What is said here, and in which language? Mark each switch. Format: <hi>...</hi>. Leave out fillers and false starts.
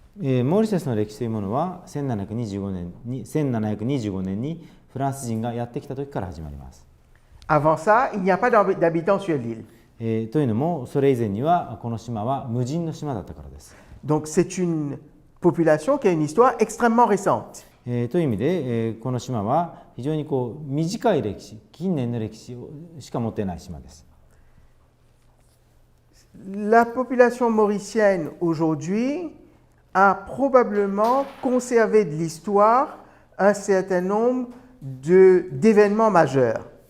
<ja>モーリシャスの歴史というものは1725年にフランス人がやってきた時から始まります。</ja> <fr>Avant ça, il n'y a pas d'habitants sur l'île.</fr> <ja>というのも、それ以前にはこの島は無人の島だったからです。</ja> <fr>Donc c'est une population qui a une histoire extrêmement récente.</fr> <ja>という意味で、この島は非常に短い歴史、近年の歴史しか持っていない島です。</ja> <fr>La population mauricienne aujourd'hui a probablement conservé de l'histoire un certain nombre d'événements majeurs.</fr>